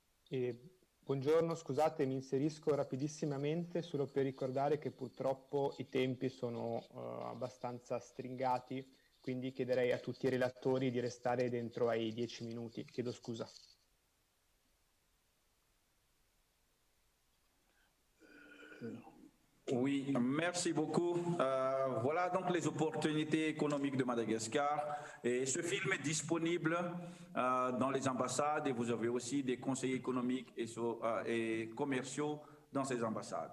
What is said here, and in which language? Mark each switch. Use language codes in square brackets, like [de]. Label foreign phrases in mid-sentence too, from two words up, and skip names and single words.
[it] Buongiorno, scusate, mi inserisco rapidissimamente solo per ricordare che purtroppo i tempi sono abbastanza stringati, quindi chiederei a tutti i relatori di restare dentro ai 10 minuti. Chiedo scusa. [fr] Oui, merci beaucoup. Voilà donc les opportunités économiques de Madagascar. Et ce film est disponible dans les ambassades et vous avez aussi des conseillers économiques et commerciaux dans ces ambassades.